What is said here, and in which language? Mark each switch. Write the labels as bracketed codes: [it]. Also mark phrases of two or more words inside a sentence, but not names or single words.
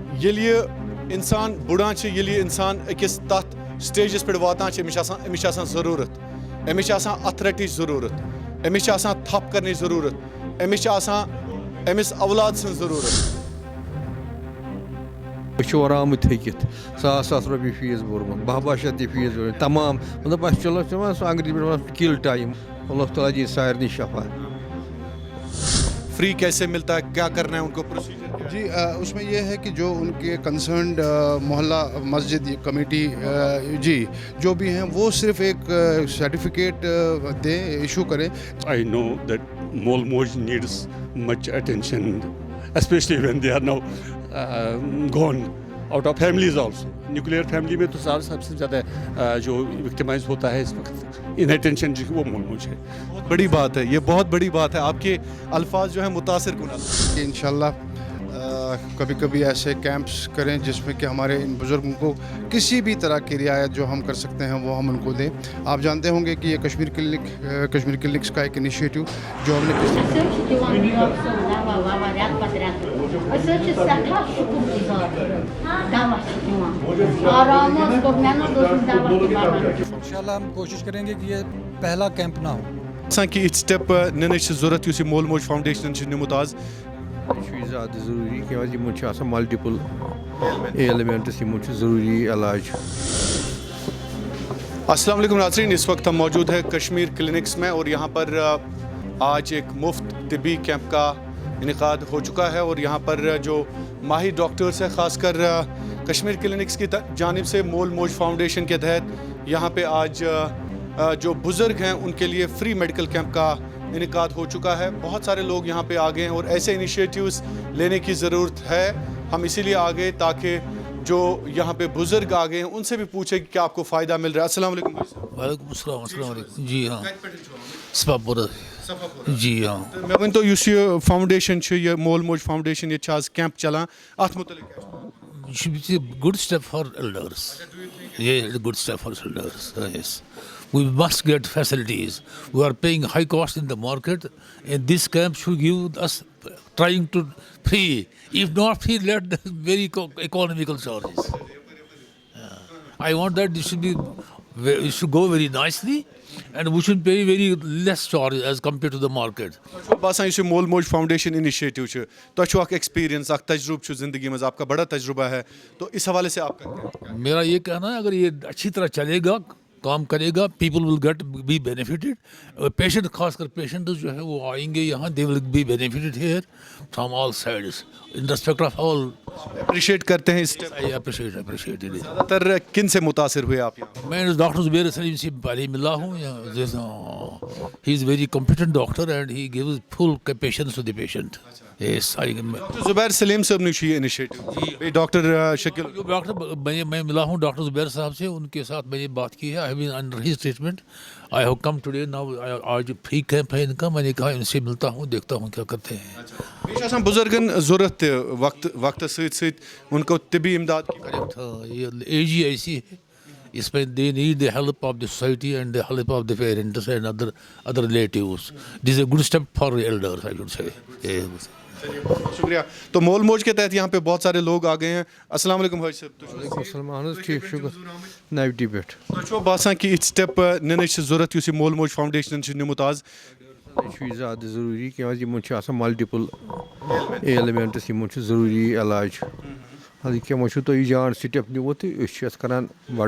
[ks] ییٚلہِ یہِ اِنسان بُڑان چھِ ییٚلہِ یہِ اِنسان أکِس تَتھ سٹیجَس پٮ۪ٹھ واتان چھِ أمِس چھِ آسان ضروٗرت أمِس چھِ آسان اَتھٕ رَٹنٕچ ضروٗرت أمِس چھِ آسان تھَپھ کَرنٕچ ضروٗرت أمِس چھِ آسان أمِس اولاد سٕنٛز ضروٗرت. أسۍ چھِ اورٕ آمٕتۍ تھٔکِتھ ساس رۄپیہِ فیٖس بوٚرمُت 12 شیٚتھ تہِ فیٖس بوٚرمُت تمام مطلب اَسہِ چلو سُہ انگریٖزی پٲٹھۍ وَنان [en] kill time [ks] اللہ تعالیٰ دی سارنٕے شفا. [ur] فری کیسے ملتا ہے کیا کرنا ہے ان کو پروسیجر؟ جی اس میں یہ ہے کہ جو ان کے کنسرنڈ محلہ مسجد کمیٹی جی جو بھی ہیں وہ صرف ایک سرٹیفکیٹ دیں ایشو کریں. [en] I know that Molmoj needs much attention, especially when they are now gone out of families also. Nuclear family [ur] میں تو سب سے زیادہ جو وکٹمائز ہوتا ہے اس وقت [en] in attention [ur] جو وہ مولموج ہے. بہت بڑی بات ہے یہ بہت بڑی بات ہے آپ کے الفاظ جو ہیں متاثر کن. انشاءاللہ کبھی کبھی ایسے کیمپس کریں جس میں کہ ہمارے ان بزرگوں کو کسی بھی طرح کی رعایت جو ہم کر سکتے ہیں وہ ہم ان کو دیں. آپ جانتے ہوں گے کہ یہ کشمیر کلینکس کا ایک انیشیٹو جو ہم نے انشاءاللہ ہم کوشش کریں گے کہ یہ پہلا کیمپ نہ ہو. [ks] کہ یِتھ سٹیپ نِنٕچ چھِ ضوٚرَتھ یُس یہِ مول موج فاوُنڈیشنَن چھُ نِمُت آز. یہِ چھُ زیادٕ ضروٗری کیٛازِ یِمن چھِ آسان [en] multiple elements [ks] یِمن چھُ ضروٗری علاج. [ur] السلام علیکم ناظرین، اس وقت ہم موجود ہیں کشمیر کلینکس میں اور یہاں پر آج ایک مفت طبی کیمپ کا انعقاد ہو چکا ہے اور یہاں پر جو ماہر ڈاکٹرس ہیں خاص کر کشمیر کلینکس کی جانب سے مول موج فاؤنڈیشن کے تحت یہاں پہ آج جو بزرگ ہیں ان کے لیے [en] free medical camp [ur] کا انعقاد ہو چکا ہے. بہت سارے لوگ یہاں پہ آ گئے ہیں اور ایسے انیشیٹیوز لینے کی ضرورت ہے. ہم اسی لیے آ گئے تاکہ جو یہاں پہ بزرگ آ گئے ہیں ان سے بھی پوچھیں کہ کیا آپ کو فائدہ مل رہا ہے. السلام علیکم. وعلیکم السلام. السلام علیکم. جی ہاں صفاپورہ. جی ہاں [ks] مےٚ ؤنۍتو یُس یہِ فاوُنڈیشن چھُ یہِ مول موج فاوُنڈیشن ییٚتہِ چھِ آز کیمپ چلان اَتھ متعلق کیٛاہ چھُ؟ [en] It should be a good step for elders. Yeah, a good step for elders. Yes. We must get facilities. We are paying high cost in the market, and this camp should give us trying to free. If not free, let the very economical charges. I want that it should go very nicely, and we should pay very less charge as compared to the market. [ks] باسان یُس یہِ مول موج [en] foundation initiative [ks] چھُ تۄہہِ چھُ اکھ ایکسپیرینس اکھ تجربہ چھُ زندگی منٛز [ur] آپ کا بڑا تجربہ ہے تو اس حوالے سے آپ کا میرا یہ کہنا ہے اگر یہ اچھی طرح چلے گا کام کرے گا [en] people will get be benefited. پیشنٹ [ur] خاص کر پیشنٹ جو ہے وہ آئیں گے یہاں [en] they will be benefited here from all sides in respect of all. [ur] اپریشیٹ کرتے ہیں اس [en] I appreciate it. [ur] زیادہ تر کن سے متاثر ہوئے آپ؟ میں ڈاکٹر زبیر سلیم سے پہلے ملا ہوں. [en] he is very competent doctor and he gives full patience to the patient. [ur] زبیر سلیم صاحب نے یہ انیشیٹو ڈاکٹر شکیل ڈاکٹر میں ملا ہوں ڈاکٹر زبیر صاحب سے. ان کے ساتھ میں نے بات کی ہے. [en] I have been under his treatment. I have come today now. [ur] آج [en] free camp [ur] ہے ان کا. میں نے کہا ان سے ملتا ہوں دیکھتا ہوں کیا کرتے ہیں. [ks] بیٚیہِ چھُ آسان بُزرگن ضوٚرتھ تہِ وقتس سۭتۍ سۭتۍ [ur] ان کو طبی امداد. یہ ایج ہی ایسی ہے اس میں [en] they need the help of the society and the help of the parents and other relatives. this a good step for elders I should say. [ur] شکریہ. تو مول موج کے تحت یہاں پہ بہت سارے لوگ آ گئے ہیں. [ks] السلام علیکم حٲج صٲب. وعلیکم السلام. اہن حظ ٹھیٖک شُکر نَوٹی پٮ۪ٹھ. تۄہہِ چھُوا باسان کہِ یِتھ سٹیپ نِنٕچ چھِ ضوٚرتھ یُس یہِ مول موج فاوُنڈیشنن چھُ نِمُت آز؟ یہِ چھُ زیادٕ ضروٗری کیٛازِ یِمن چھِ آسان مَلٹِپٕل ایلمنٹس یِمن چھُ ضروٗری علاج. حالانکہِ وۄنۍ چھُو تۄہہِ یہِ جان سٹیپ نِمُت تہٕ أسۍ چھِ یَتھ کران بَڑٕ